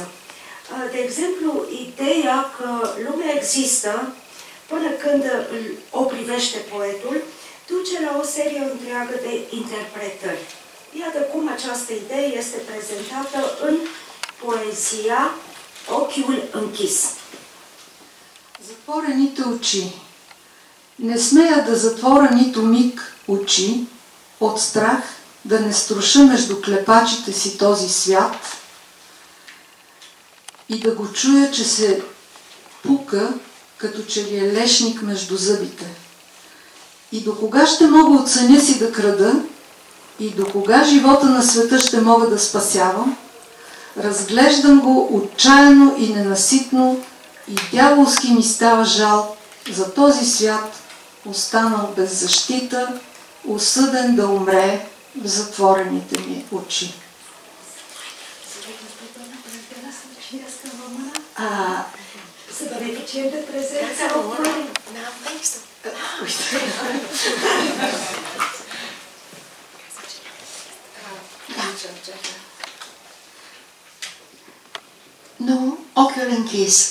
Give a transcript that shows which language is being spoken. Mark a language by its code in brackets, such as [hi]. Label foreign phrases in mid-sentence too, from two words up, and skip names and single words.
[ro] De exemplu, ideea că lumea există până când o privește poetul, duce la o serie întreagă de interpretări. Iată cum această idee este prezentată în poezia "Ochiul închis". [bg] Затворените очи. Не смея да затворя нито миг очи от страх да не струша между клепачите си този свят и да го чуя, че се пука, като че ли е лешник между зъбите. И до кога ще мога от съня си да крада, и до кога живота на света ще мога да спасявам, разглеждам го отчаяно и ненаситно и дяволски ми става жал за този свят, останал без защита, осъден да умре в затворените ми очи. [ro] Să beneficiem de prezența autorului. N-am textul. Nu, ochiul închis.